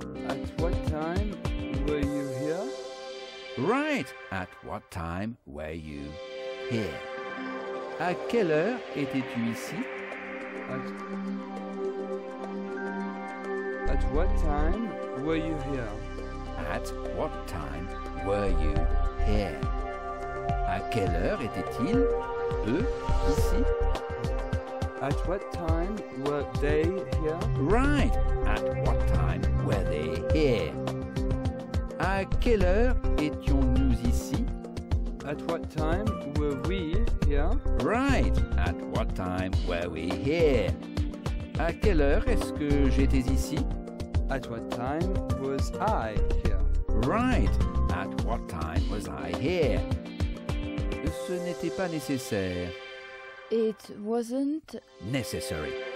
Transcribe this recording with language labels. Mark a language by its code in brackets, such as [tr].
[en] At what time were you here? Right. At what time were you here? [fr] À quelle heure étais-tu ici? [en] At what time were you here? At what time were you here? [fr] À quelle heure était-il, eux, ici? [en] At what time were they here? Right. At what time were they here? [fr] À quelle heure étions-nous ici? [en] At what time were we here? Right. At what time were we here? [fr] À quelle heure est-ce que j'étais ici? [en] At what time was I here? Right. At what time was I here? [fr] Ce n'était pas nécessaire. [en] It wasn't Necessary.